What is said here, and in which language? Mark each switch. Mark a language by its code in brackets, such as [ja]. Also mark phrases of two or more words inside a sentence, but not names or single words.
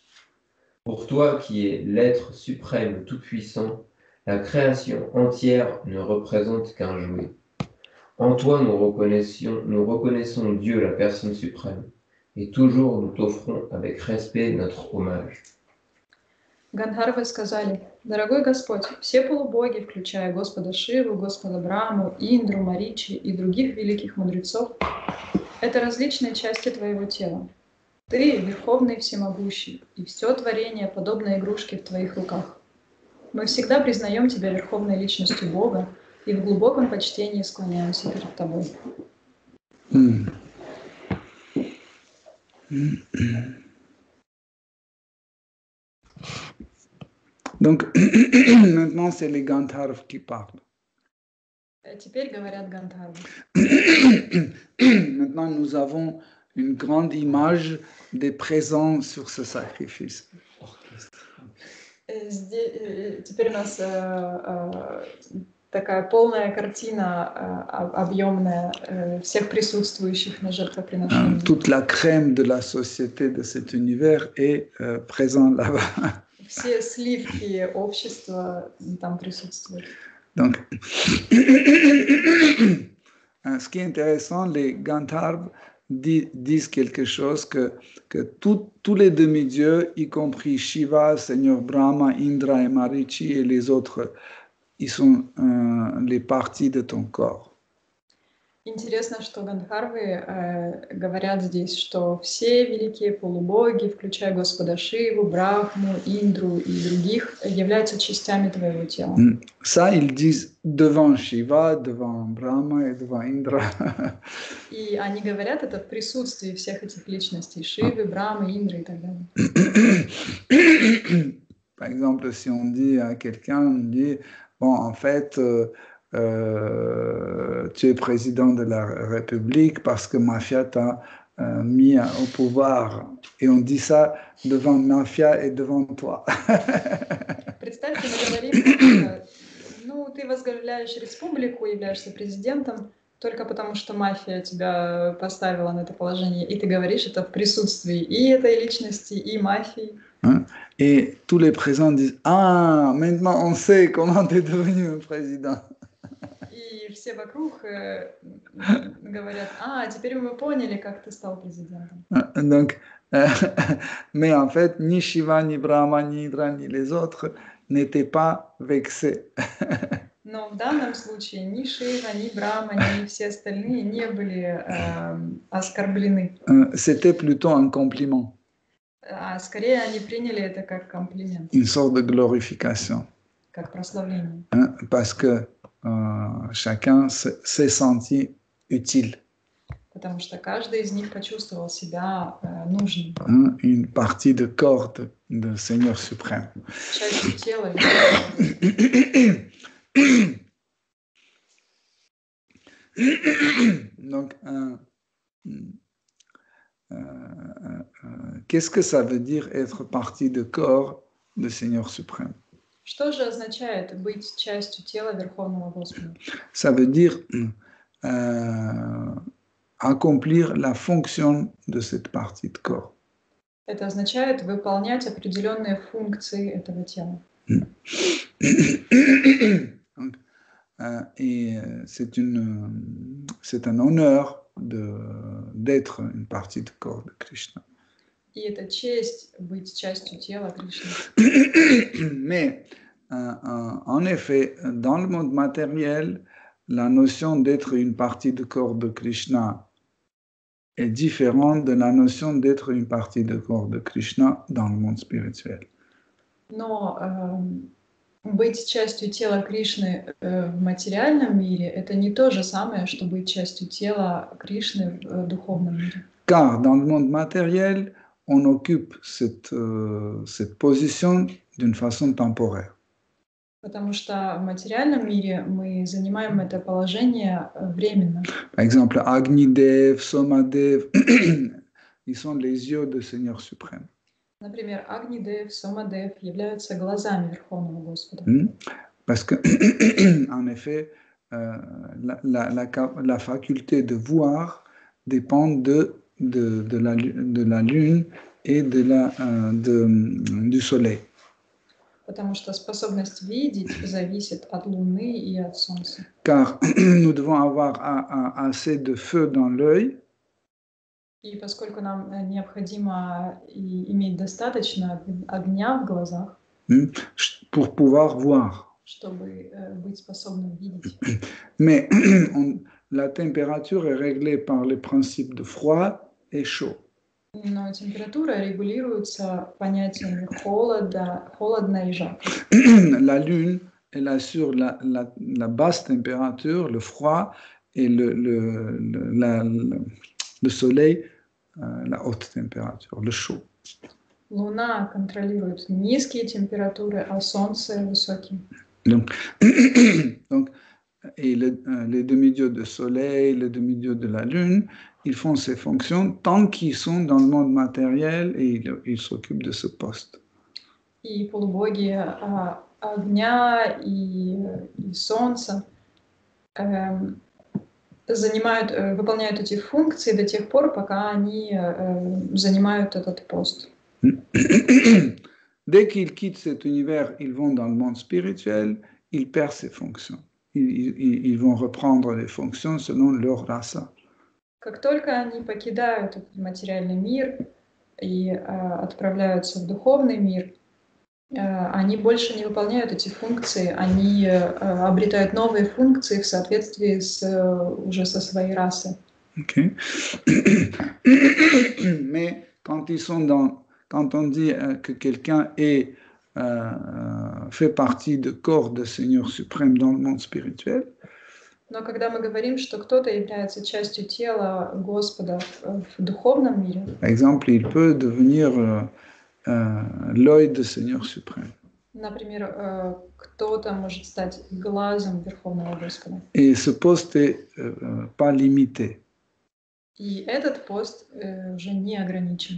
[fr] Pour toi qui es l'être suprême tout-puissant, la création entière ne représente qu'un jouet. En toi nous reconnaissons Dieu, la personne suprême, et toujours nous t'offrons avec respect notre hommage. [ru] Гандхарвы сказали: «Дорогой Господь, все полубоги, включая Господа Шиву, Господа Браму, Индру, Маричи и других великих мудрецов, это различные части Твоего тела. Ты — Верховный Всемогущий, и все творение подобно игрушке в Твоих руках. Мы всегда признаем Тебя Верховной Личностью Бога и в глубоком почтении склоняемся перед Тобой». [fr] Donc, maintenant, c'est les Gandharvas qui parlent. [ru] Теперь говорят Гандхарвы. [fr] Maintenant, nous avons une grande image des présents sur ce sacrifice. [ru] Теперь у нас такая полная картина, объемная всех присутствующих на жертвоприношении. [fr] Toute la crème de la société de cet univers est présente là-bas. [ru] Все сливки общества там присутствуют. [fr] Donc, ce qui est intéressant, les Gandharvas disent quelque chose que tous les demi-dieux, y compris Shiva, Seigneur Brahma, Indra et Marichi et les autres, ils sont les parties de ton corps. [ru] Интересно, что Гандхарвы говорят здесь, что все великие полубоги, включая Господа Шиву, Брахму, Индру и других, являются частями твоего тела. [fr] Ça, ils disent devant Shiva, devant Brahma et devant Indra. [ru] И они говорят это в присутствии всех этих личностей, Шивы, Брамы, Индры и так далее. [fr] Par exemple, si on dit à quelqu'un, on dit, bon, en fait, tu es président de la République parce que Mafia t'a mis au pouvoir. Et on dit ça devant Mafia et devant toi. [ru] Представьте, мы говорим, ну, ты возглавляешь республику, являешься президентом, только потому что мафия тебя поставила на это положение, и ты говоришь это в присутствии и этой личности, и мафии. [fr] Et tous les présents disent, ah, maintenant on sait comment tu es devenu un président. [ru] И все вокруг говорят, теперь мы поняли, как ты стал президентом. [fr] Donc, Mais en fait, ni Shiva, ni Brahma, ni Indra, ni les autres n'étaient pas vexés. [ru] Но в данном случае ни Шива, ни Брахма, ни все остальные не были оскорблены. [fr] C'était plutôt un compliment, [ru] А скорее они приняли это как комплимент, [fr] une sorte de glorification, [ru] как прославление. [fr] parce que chacun s'est senti utile. [ru] Потому что каждый из них почувствовал себя нужным, [fr] Une partie de corps de Seigneur suprême. [ru] частью тела. [fr] Donc, qu'est-ce que ça veut dire être partie de corps de Seigneur suprême? [ru] Что же означает быть частью тела Верховного Господа? [fr] Ça veut dire accomplir la fonction de cette partie de corps. [ru] Это означает выполнять определенные функции этого тела. [fr] Donc, et c'est un honneur d'être une partie du corps de Krishna. [ru] И это честь быть частью тела Кришны. [fr] Mais en effet, dans le monde matériel, la notion d'être une partie du corps de Krishna est différente de la notion d'être une partie du corps de Krishna dans le monde spirituel. [ru] Но быть частью тела Кришны в материальном мире – это не то же самое, что быть частью тела Кришны в духовном мире. [fr] Car dans le monde matériel, on occupe cette position d'une façon temporaire. [ru] Потому что в материальном мире мы занимаем это положение временно. [fr] Par exemple, Agnidev, Somadev, ils sont les yeux du Seigneur suprême. [ru] Например, Агнидев, Сомадев являются глазами Верховного Господа. [fr] Parce que, en effet, la faculté de voir dépend de la lune et du soleil. [ru] Потому что способность видеть зависит от Луны и от Солнца. [fr] Car nous devons avoir assez de feu dans l'œil. [ru] И поскольку нам необходимо иметь достаточно огня в глазах, [fr] pour pouvoir voir. [ru] Чтобы быть способным видеть. [fr] Mais la température est réglée par les principes de froid et chaud. [ru] Но температура регулируется понятиями холодно и жарко. [fr] La lune, elle assure la basse température, le froid, et le soleil, la haute température, le chaud. [ru] Луна контролирует низкие температуры, а Солнце высокие. [fr] Donc, et les demi-dieux de soleil, les demi-dieux de la lune, ils font ces fonctions tant qu'ils sont dans le monde matériel et ils s'occupent de ce poste. [ru] И полубоги огня и Солнца выполняют эти функции до тех пор, пока они занимают этот пост. [fr] Dès qu'ils quittent cet univers, ils vont dans le monde spirituel, ils perdent ces fonctions. Ils vont reprendre les fonctions selon leur rasa. [ru] Как только они покидают этот материальный мир и отправляются в духовный мир, они больше не выполняют эти функции, они обретают новые функции в соответствии уже со своей расой. Okay. [fr] Mais quand on dit que quelqu'un fait partie du corps du Seigneur suprême dans le monde spirituel, [ru] но когда мы говорим, что кто-то является частью тела Господа в духовном мире, [fr] par exemple, il peut devenir l'œil du Seigneur suprême. [ru] Например, кто-то может стать глазом Верховного Господа. [fr] Et ce poste n'est pas limité. [ru] И этот пост уже не ограничен.